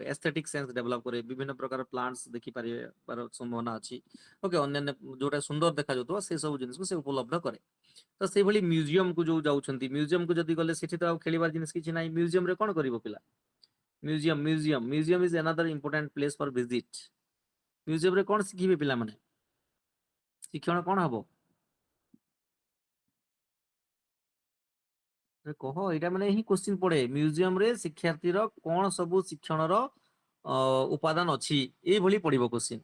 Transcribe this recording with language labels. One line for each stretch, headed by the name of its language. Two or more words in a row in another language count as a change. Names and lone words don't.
English: aesthetic sense develop କରେ।
Odia: ବିଭିନ୍ନ ପ୍ରକାର ପ୍ଲାଣ୍ଟସ ଦେଖିପାରିବାର ସମ୍ଭାବନା ଅଛି। ଓକେ, ଅନ୍ୟାନ୍ୟ ଯୋଉଟା ସୁନ୍ଦର ଦେଖାଯାଉଥିବ ସେ ସବୁ ଜିନିଷକୁ ସେ ଉପଲବ୍ଧ କରେ। ତ ସେଇଭଳି ମ୍ୟୁଜିୟମ କୁ ଯୋଉ ଯାଉଛନ୍ତି, ମ୍ୟୁଜିୟମ କୁ ଯଦି ଗଲେ ସେଠି ତ ଆଉ ଖେଳିବାର ଜିନିଷ କିଛି ନାହିଁ। ମ୍ୟୁଜିୟମ ରେ କଣ କରିବ ପିଲା?
English: museum is another important place for visit।
Odia: ମ୍ୟୁଜିୟମ ରେ କଣ ଶିଖିବେ ପିଲାମାନେ? ଶିକ୍ଷଣ କଣ ହବ? କହ, ଏଇଟା ମାନେ ହିଁ କୋଶ୍ଚିନ୍ ପଡେ। ମ୍ୟୁଜିୟମ ରେ ଶିକ୍ଷାର୍ଥୀର କଣ ସବୁ ଶିକ୍ଷଣର ଉପାଦାନ ଅଛି, ଏଇଭଳି ପଡିବ କୋଶ୍ଚିନ୍।